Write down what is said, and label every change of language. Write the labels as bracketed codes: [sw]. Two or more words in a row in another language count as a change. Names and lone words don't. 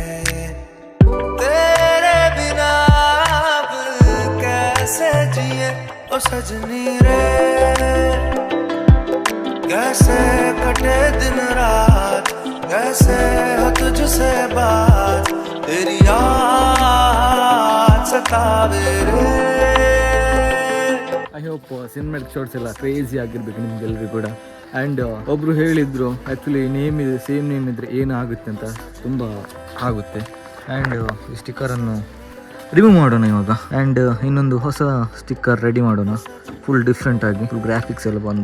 [hi] तेरे बिना अब कैसे जिए ओ सजनी रे. कैसे कटे दिन रात, कैसे हो तुझसे बात, तेरी याद सतावे रे. [en] I hope cinematic shorts [kn] ಎಲ್ಲ ಕ್ರೇಜಿ ಆಗಿರ್ಬೇಕು ನಿಮ್ಗೆಲ್ಲರಿಗೂ ಕೂಡ. ಆ್ಯಂಡ್ ಒಬ್ಬರು ಹೇಳಿದರು [en] actually name [kn] ಇದೆ, [en] same name [kn] ಇದ್ದರೆ ಏನು ಆಗುತ್ತೆ ಅಂತ. ತುಂಬ ಆಗುತ್ತೆ. ಆ್ಯಂಡ್ ಈ ಸ್ಟಿಕ್ಕರನ್ನು ರಿಮೂವ್ ಮಾಡೋಣ ಇವಾಗ. ಆ್ಯಂಡ್ ಇನ್ನೊಂದು ಹೊಸ ಸ್ಟಿಕ್ಕರ್ ರೆಡಿ ಮಾಡೋಣ, [en] full different [kn] ಆಗಿ, [en] full graphics [kn] ಎಲ್ಲ ಬಂದು.